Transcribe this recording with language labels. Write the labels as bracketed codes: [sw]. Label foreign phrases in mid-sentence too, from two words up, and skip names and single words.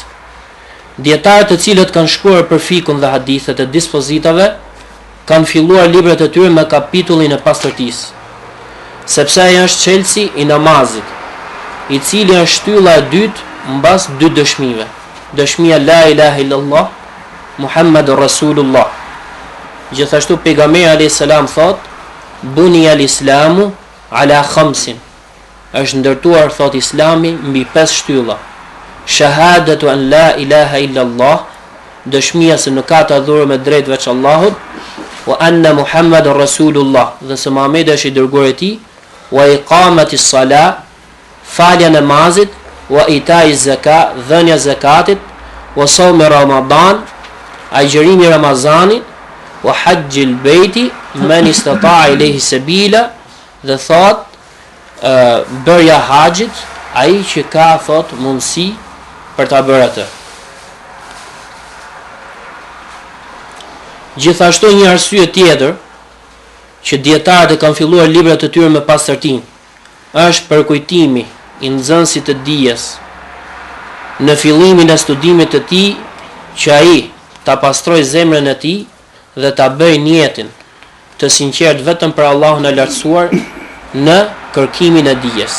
[sq] Dietarët të cilët kanë shkruar për fikun dhe hadithet e dispozitave kanë filluar librat e tyre me kapitullin e pastërtisë, sepse ai është çelësi i namazit, i cili është shtylla e dytë mbas dy dëshmive. [ar] Dëshmia لا إله إلا الله، محمد رسول الله. [sq] Gjithashtu pejgamberi [ar] عليه السلام [sq] thot, [ar] بني الإسلام على خمس. [sq] Është ndërtuar thot Islami mbi 5 shtylla. [ar] شهادة أن لا إله إلا الله, [sq] dëshmia se nuk ka të adhuruar me drejt veç Allahut, [ar] وأن محمدا رسول الله, [sq] dhe se Muhamedi është i dërguar i tij, [ar] وإقام الصلاة, [sq] falja namazit, [ar] وإيتاء الزكاة, [sq] dhënia zakatit, [ar] وصوم رمضان, [sq] agjërimi Ramazanit, [ar] وحج البيت، من استطاع إليه سبيلا, [sq] dhe thot bërja haxhit, ai që ka thot mundësi për ta bërë atë. Gjithashtu një arsye tjetër që dietarët e kanë filluar librat e tyre me pastërtinë është përkujtimi i nxënësit të dijes në fillimin e studimit të tij, që ai ta pastroj zemrën e tij dhe ta bëjë niyetin të sinqert vetëm për Allahun e lartësuar në kërkimin e dijes.